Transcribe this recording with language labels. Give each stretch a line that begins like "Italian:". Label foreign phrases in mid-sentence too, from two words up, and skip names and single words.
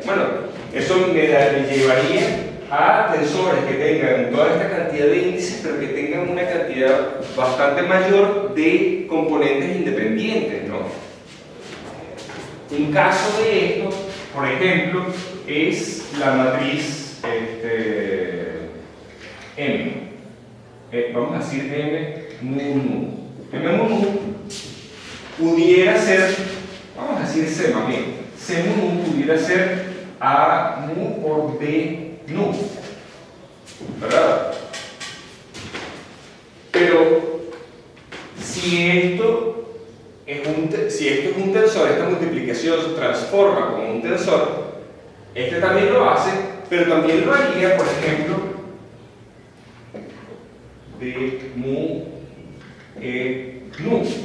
Spanish: Bueno, eso me llevaría a tensores que tengan toda esta cantidad de índices, pero que tengan una cantidad bastante mayor de componentes independientes, ¿no? Un caso de esto, por ejemplo, es la matriz M. Vamos a decir M mu nu. M mu nu pudiera ser, vamos a decir C más bien. C mu nu pudiera ser A mu por B nu. ¿Verdad? Pero si esto es un tensor, esta multiplicación se transforma como un tensor, este también lo hace, pero también lo haría, por ejemplo, de mu nu.